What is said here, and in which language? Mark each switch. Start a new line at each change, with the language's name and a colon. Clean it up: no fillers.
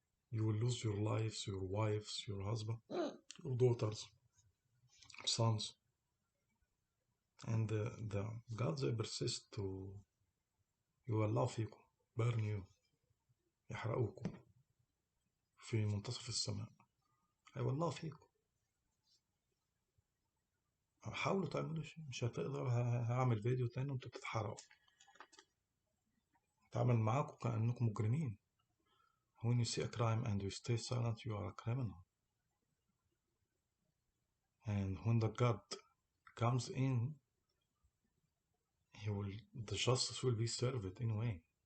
English: You will lose your lives, your wives, your husband, your daughters, sons. And the gods, they persist to
Arabic: يولعوا فيكم,
English: burn you,
Arabic: يحرقوكم في منتصف السماء. هيولعوا فيكم. حاولوا تعملوا شيء، مش هتقدر. هعمل فيديو تاني وانتوا بتتحرقوا. تعامل معاكم كأنكم مجرمين.
English: When you see a crime and you stay silent, you are a criminal. And when the God comes in, the justice will be served anyway.